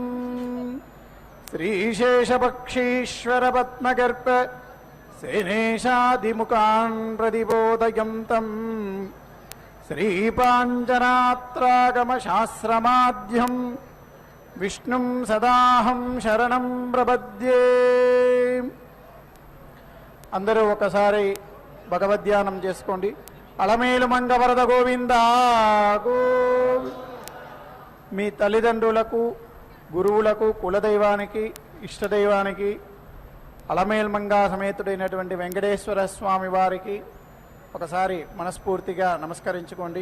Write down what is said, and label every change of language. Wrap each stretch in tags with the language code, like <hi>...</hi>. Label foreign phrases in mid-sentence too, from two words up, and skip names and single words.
<sa>श्रीशेषपक्षीश्वरपद्मगर्भ सेनेशादिमुखान् प्रतिबोधयन्तं श्रीपाञ्चरात्रागमशास्त्रमाध्यं विष्णुं सदाहं शरणं प्रपद्ये।</sa> <te>అందరూ ఒకసారి భగవద్ధ్యానం చేసుకోండి. అలమేలు మంగవరద గోవింద మీ తల్లిదండ్రులకు, గురువులకు, కులదైవానికి, ఇష్టదైవానికి, అలమేల్మంగా సమేతుడైనటువంటి వెంకటేశ్వర స్వామి వారికి ఒకసారి మనస్ఫూర్తిగా నమస్కరించుకోండి.</te>